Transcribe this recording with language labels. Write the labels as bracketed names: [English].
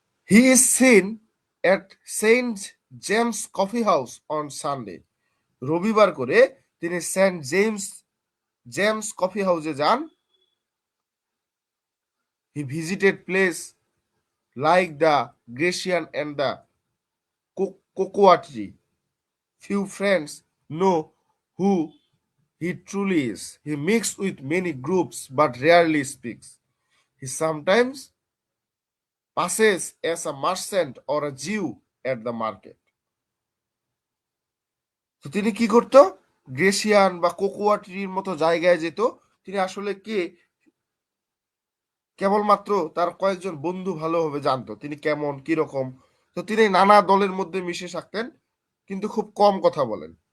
[English] he is seen at saint James coffee house on Sunday, [Bangla] রবিবার করে তিনি Saint James coffee হাউসে যান। [English] He visited place like the Grecian and the cocoa tree, few friends know who he truly is. He mixes with many groups but rarely speaks. He sometimes passes as a merchant or a Jew at the market. [Bangla] তো তিনি কি করতো, গ্রেসিয়ান বা cocoa ট্রির মতো জায়গায় যেত। তিনি আসলে কে, কেবলমাত্র তার কয়েকজন বন্ধু ভালোভাবে জানতো তিনি কেমন কিরকম। তো তিনি নানা দলের মধ্যে মিশে থাকতেন কিন্তু খুব কম কথা বলেন।